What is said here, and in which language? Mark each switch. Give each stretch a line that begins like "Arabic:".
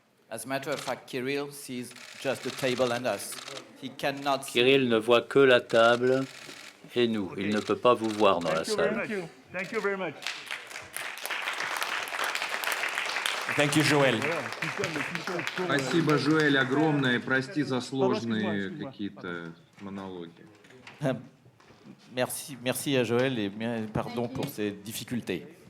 English: As a matter of fact, Kirill sees just the table and us. He cannot see.
French: Kirill ne voit que la table et nous. Il ne peut pas vous voir dans la salle.
English: Thank you very much. Thank you, Joël.
Russian: Спасибо, Жоэль, огромное. Прости за сложные какие-то монологи.
French: Merci à Joël et pardon pour ces difficultés.